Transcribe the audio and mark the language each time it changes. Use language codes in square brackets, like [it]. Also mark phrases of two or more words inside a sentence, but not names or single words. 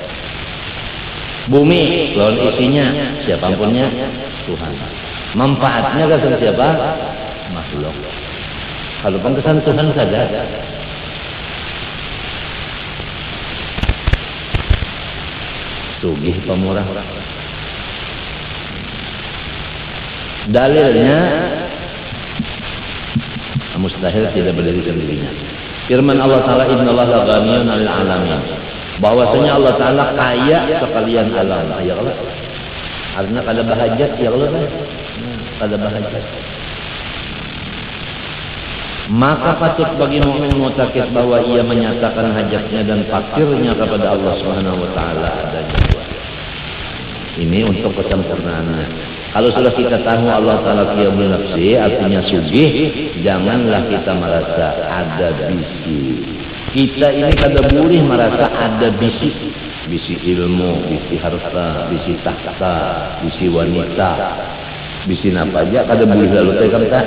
[bjn] Bumi lawan isinya siapa punya? Tuhan. Manfaatnya gasan siapa? Makhluk. Kalau pengkesan Tuhan saja. Sugih pemurah. Dalilnya mustahil tidak berdiri sendirinya. [id] Firman Allah Ta'ala [ar] إن الله لغني عن العالمين. [id] Bahwasanya Allah Ta'ala kaya sekalian alam. [ar] يا الله. [bjn] Karena kada bahajat [ar] يا الله. [bjn] Kada bahajat. [id] Maka patut bagi mukmin mutakid bahwa ia menyatakan hajatnya dan fakirnya kepada Allah [ar] سبحانه وتعالى [id] adanya. Ini untuk kesempurnaannya. [bjn] Kalau sudah kita tahu Allah Ta'ala [ar] قيام النفس [bjn] artinya sugih, janganlah kita merasa ada bisi. Kita ini kada boleh merasa ada bisi. Bisi ilmu, bisi harta, bisi tahta, bisi wanita, bisi apa aja kada boleh lalu tekan tak.